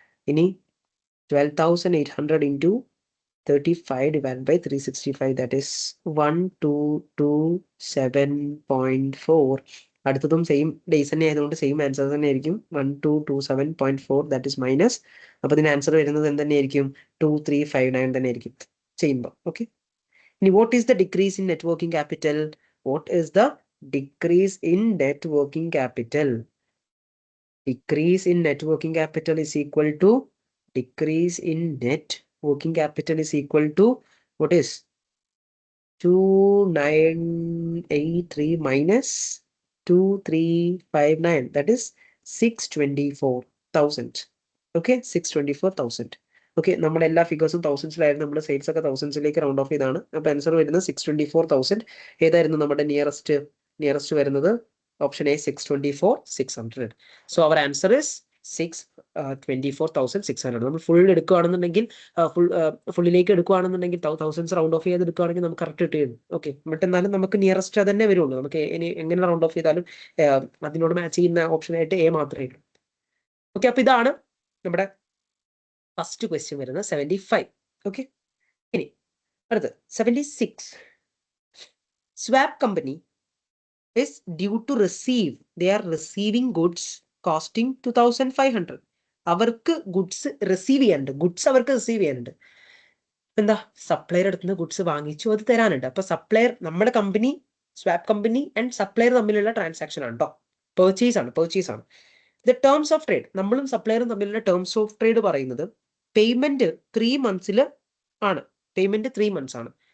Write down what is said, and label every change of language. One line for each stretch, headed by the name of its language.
English: ഇനി 12,800 into 35 divided by 365, that is 1227.4.
Malayalam: അടുത്തതും same days തന്നെ ആയതുകൊണ്ട് സെയിം ആൻസർ തന്നെ ആയിരിക്കും. 1227.4,
English: That is minus.
Malayalam: അപ്പൊ ഇതിന് ആൻസർ വരുന്നത് എന്തായിരിക്കും? 2359 തന്നെ ആയിരിക്കും ചെയ്യുമ്പോൾ.
English: Okay, ഇനി what is the decrease in net working capital? What is the decrease in net working capital? Decrease in net working capital is equal to, decrease in net working capital is equal to, what is 2983 minus 2359, that is 624,000. Okay, 624,000.
Malayalam: Okay, നമ്മുടെ എല്ലാ ഫിഗേഴ്സും തൗസൻഡ്സിലായിരുന്നു. നമ്മുടെ sales ഒക്കെ തൗസൻഡ്സിലേക്ക് round of ചെയ്താണ്. അപ്പൊ answer വരുന്നത് 624,000. ഏതായിരുന്നു നമ്മുടെ nearest വരുന്നത്?
English: Option A, 624,600. So our answer is 624,600.
Malayalam: നമ്മൾ ഫുൾ എടുക്കുകയാണെന്നുണ്ടെങ്കിൽ, ഫുള്ളിലേക്ക് എടുക്കുകയാണെന്നുണ്ടെങ്കിൽ, തൗസൻഡ്സ് റൗണ്ട് ഓഫ് ചെയ്ത് എടുക്കുകയാണെങ്കിൽ നമുക്ക് കറക്റ്റ് കിട്ടുകയും. ഓക്കെ, ബട്ട് എന്നാലും നമുക്ക് നിയറസ്റ്റ് അതന്നെ വരുള്ളൂ. നമുക്ക് ഇനി എങ്ങനെ റൗണ്ട് ഓഫ് ചെയ്താലും അതിനോട് മാച്ച് ചെയ്യുന്ന ഓപ്ഷനായിട്ട് എ മാത്രമേ ഉള്ളൂ. ഓക്കെ, അപ്പൊ ഇതാണ് നമ്മുടെ ഫസ്റ്റ് ക്വസ്റ്റ്യൻ വരുന്നത് 75. ഓക്കെ, ഇനി അടുത്ത് 76.
English: Swap company is due to receive, they are receiving goods costing 2,500.
Malayalam: അവർക്ക് ഗുഡ്സ് റിസീവ് ചെയ്യാനുണ്ട്, ഗുഡ്സ് അവർക്ക് റിസീവ് ചെയ്യാനുണ്ട്. എന്താ? സപ്ലയർ അടുത്തുനിന്ന് ഗുഡ്സ് വാങ്ങിച്ചു, അത് തരാനുണ്ട്. അപ്പൊ സപ്ലയർ, നമ്മുടെ company, swap company and supplier തമ്മിലുള്ള ട്രാൻസാക്ഷൻ ആണ് കേട്ടോ. പർച്ചേസ് ആണ്.
English: the terms of trade,
Malayalam: നമ്മളും സപ്ലയറും തമ്മിലുള്ള ടേംസ് ഓഫ് ട്രേഡ് പറയുന്നത് പേയ്മെന്റ് 3 months ആണ്. പേയ്മെന്റ് 3 months ആണ്.